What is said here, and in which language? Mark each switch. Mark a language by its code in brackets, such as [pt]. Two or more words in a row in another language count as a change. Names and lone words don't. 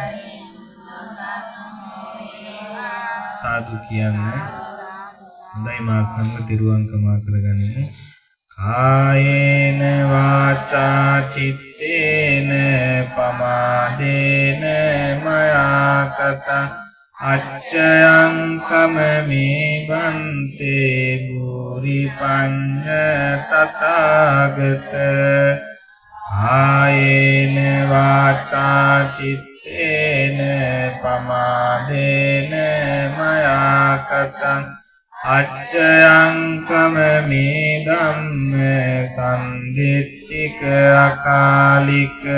[si] සාදු කියන්න හොඳයි මාත් සංඝ තිරුවංකමා කරගනිමු [pi] කායේන වාචා චිත්තේන පමාදේන මයා කතං අච්චයං කමමේ බන්තේ භූරි පඤ්ඤ තථාගත කායේන වාචා චිත්තේන පමාදේන මයා කතං අච්චයං කමමේ ධම්ම සම්දිට්ඨික අකාලික